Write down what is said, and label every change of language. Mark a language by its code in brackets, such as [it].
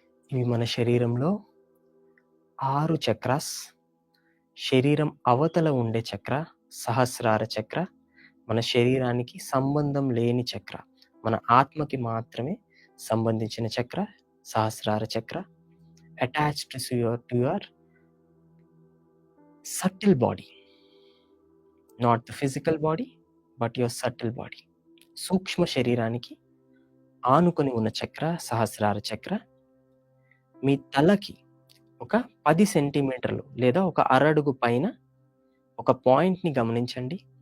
[te] ఇవి మన శరీరంలో 6 చక్రాస్. శరీరం అవతల ఉండే చక్ర సహస్రార చక్ర. మన శరీరానికి సంబంధం లేని చక్ర. మన ఆత్మకి మాత్రమే సంబంధించిన చక్ర సహస్రార చక్ర. [en] Attached to your subtle body, not the physical body but your subtle body. [te] సూక్ష్మ శరీరానికి ఆనుకొని ఉన్న చక్ర సహస్రార చక్ర. మీ తలకి ఒక 10 సెంటీమీటర్లు లేదా ఒక అరడుగు పైన ఒక పాయింట్ని గమనించండి.